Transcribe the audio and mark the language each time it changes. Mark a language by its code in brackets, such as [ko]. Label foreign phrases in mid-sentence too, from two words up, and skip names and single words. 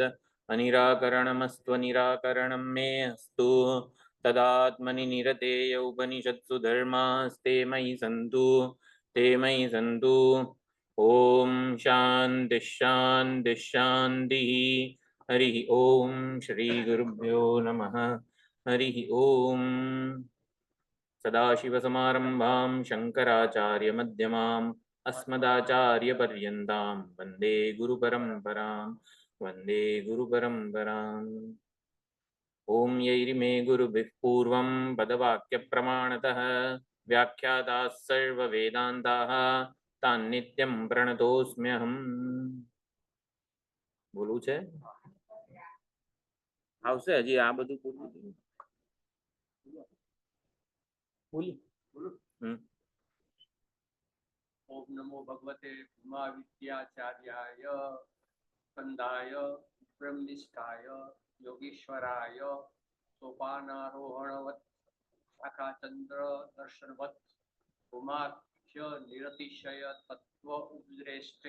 [sa] અનિરાકરણમસ્ત્વ નિરાકરણમ મે અસ્તુ તદાત્મનિ નિરતેય ઉપનિષત્સુ ધર્માસ્તે મયि સંતુ તે મયિ સંતુ. ઓમ શાંતિ શાંતિ શાંતિ. હરિ ઓમ શ્રી ગુરુભ્યો નમઃ. હરિ ઓમ. સદાશિવસમારંભાં શંકરાચાર્યમધ્યમાम् अस्मदाचार्यपर्यन्तां वन्दे गुरुपरम्परां वन्दे गुरुपरम्पराम्. ॐ यैर्मे गुरुभिः पूर्वं पदवाक्यप्रमाणतः व्याख्याताः सर्ववेदान्ताः तान्नित्यं प्रणतोऽस्म्यहम्. [gu] બોલવું છે? આવશે હજી આ બધું પૂરું બોલી. [sa] ઓમ નમો ભગવતે ઉમાવિદ્યાચાર્યાય સ્કંદાય બ્રહ્મનિષ્ઠાય યોગીશ્વરાય સોપાનારોહણવત શાખાચંદ્ર દર્શનવત ઉમાખ્ય નિરતિશય તત્વ ઉપદ્રેષ્ટે